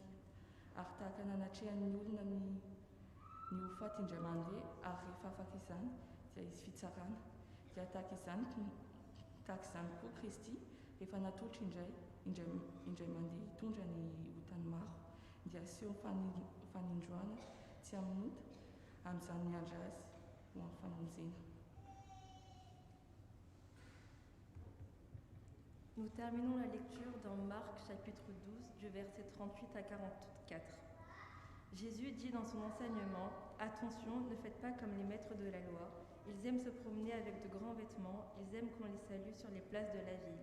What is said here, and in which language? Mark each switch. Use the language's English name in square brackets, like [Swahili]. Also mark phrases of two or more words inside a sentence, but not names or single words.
[Malagasy] Ary tahaka nanatrehan'ny olona ny hofaty indray mandeha ary rehefa afaka izany dia izy fitsarana. Dia tahaka izany koa Kristy rehefa natolotra indray mandeha hitondra ny otany maro dia aseho fanindroana tsy amin'ota amin'izany miandra azy ho amin'ny famonjena. [French] Nous terminons la lecture dans Marc chapitre 12 du verset 38 à 44. Jésus dit dans son enseignement, « Attention, ne faites pas comme les maîtres de la loi Ils aiment se promener avec de grands vêtements, ils aiment qu'on les salue sur les places de la ville.